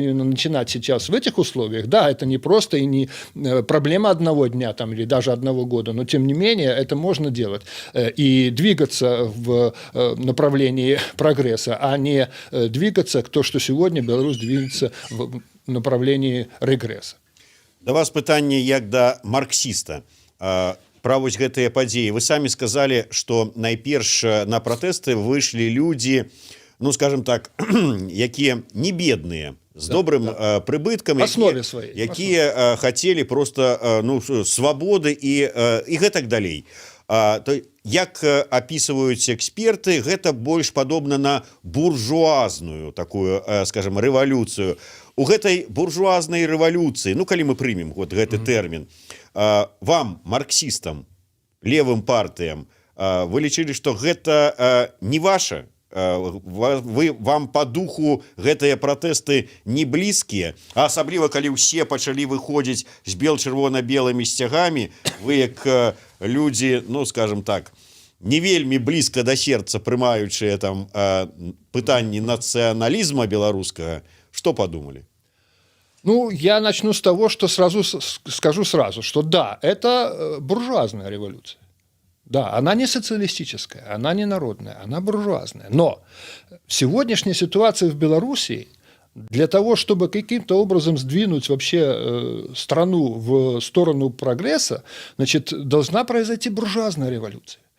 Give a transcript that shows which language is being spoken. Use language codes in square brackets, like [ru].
[ru] именно начинать сейчас в этих условиях, да, это не просто и не проблема одного дня там, или даже одного года, но тем не менее это можно делать и двигаться в направлении прогресса, а не двигаться к тому, что сегодня Беларусь движется в направлении регресса. [be] Да вас пытанне як да марксіста. Пра вось гэтыя падзеі. Вы самі сказалі, што найперш на пратэсты выйшлі людзі, ну скажем так, якія не бедныя, з добрым прыбыткам, якія хацелі проста свабоды і гэтак далей. Як апісваюць эксперты, гэта больш падобна на буржуазную такую, скажем, рэвалюцыю. У гэтай буржуазнай рэвалюцыі, ну калі мы прымем вот гэты тэрмін, вам, марксістам, левым партыям, вы лічылі, што гэта не ваша? Вам [ru] по духу [be] гэтыя пратэсты не блізкія, а асабліва калі ўсе пачалі выходзіць з бел-чырвона-белымі сцягамі, вы як людзі, ну скажем так, не вельмі блізка да сердца прымаючыя там пытанні нацыяналізма беларускага, [ru] что подумали? Ну, я начну с того, что скажу сразу, что да, это буржуазная революция. Да, она не социалистическая, она не народная, она буржуазная. Но в сегодняшней ситуации в Беларуси для того, чтобы каким-то образом сдвинуть вообще страну в сторону прогресса, значит, должна произойти буржуазная революция.